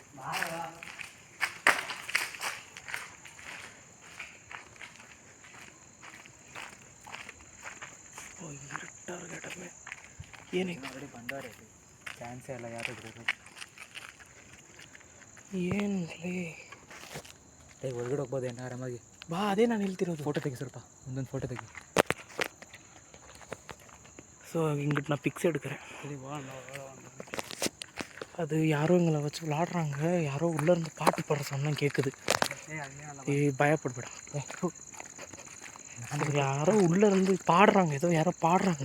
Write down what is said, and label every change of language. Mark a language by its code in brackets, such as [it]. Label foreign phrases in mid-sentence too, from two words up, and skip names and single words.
[kn] ಟಾರ್ಗೆಟಲ್ಲೇ ಏನಿಲ್ಲ. ಅವರಿಗೆ ಬಂದವರೇ ಚಾನ್ಸೇ ಇಲ್ಲ ಯಾರು ಇದ್ರು. ಏನಲ್ಲಿ ಹೊರಗಡೆ ಹೋಗ್ಬೋದು ಏನು ಆರಾಮಾಗಿ. ಬಾ, ಅದೇ ನಾನು ಹೇಳ್ತಿರೋದು. ಫೋಟೋ ತೆಗಿ, ಸ್ವಲ್ಪ ಒಂದೊಂದು ಫೋಟೋ ತೆಗಿ. [ta] ஸோ இங்கிட்டு நான் பிக்ஸ் எடுக்கிறேன். அது யாரோ எங்களை வச்சு விளாடுறாங்க. யாரோ உள்ளேருந்து பாட்டு பாடுற சொன்னால் கேட்குது. பயப்படுபடா. யாரோ உள்ளேருந்து பாடுறாங்க, யாரோ பாடுறாங்க.